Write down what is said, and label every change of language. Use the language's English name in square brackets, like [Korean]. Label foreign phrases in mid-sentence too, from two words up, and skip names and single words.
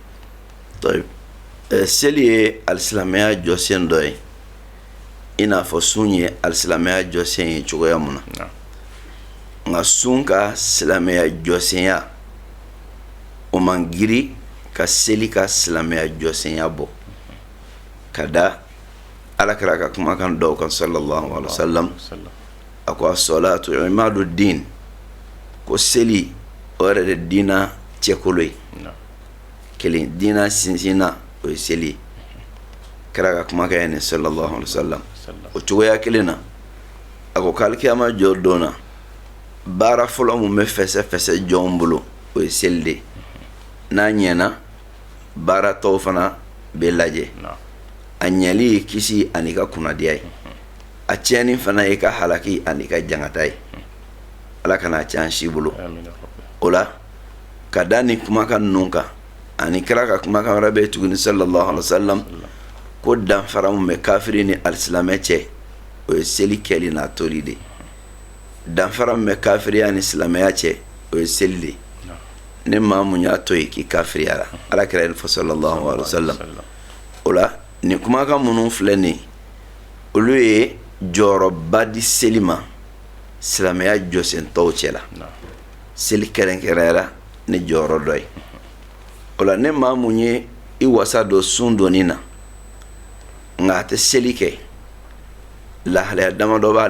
[Bambara] seli ye alisilamɛya jɔsen dɔ ye i n'a fɔ sun ye alisilamɛya jɔsen ye cogoya mun na nka sun ka silamɛya jɔsenya o man giri ka seli ka silamɛya jɔsenya bɔ ka da alakira ka kumakan dɔw kan [Arabic] صلى الله عليه وسلم [Bambara] ako [Arabic] الصلاة عماد الدين [Bambara] ko seli o yɛrɛ de diina cɛkolo ye kelen diina sinsina o ye seli kira ka kuma kɛ ni [Arabic] صلى الله عليه وسلم [Bambara] o cogoya kelen na a ko k'alikiyama jɔ don na baara fɔlɔ mun bɛ fɛsɛ jɔn bolo o ye seli de n'a ɲɛna baara tɔw fana bɛ lajɛ a ɲɛli ye kisi ani ka kunnadiya ye a tiɲɛni fana ye ka halaki ani ka jangata ye ala kana tiɲɛ si bolo o la ka da ni kumakan ninnu kan ani kira ka kumakan wɛrɛ bɛ tuguni [Arabic] صلى الله عليه وسلم [Bambara] ko danfara mun bɛ kafiri ni alisilamɛ cɛ o ye seli kɛli n'a toli de danfara min bɛ kafiriya ni silamɛya cɛ o ye seli de ni maa mun y'a to yen k'i kafiriyara ala kira nin fɔ [Arabic] صلى الله عليه وسلم [Bambara] o la nin kumakan minnu filɛ nin olu ye jɔyɔrɔba di seli ma silamɛya jɔsentɔw cɛ la seli kɛrɛnkɛrɛnyara ni jɔyɔrɔ dɔ ye o la ni maa mun ye i wasa don sun donni na nka a tɛ seli kɛ lahalaya damadɔ b'ale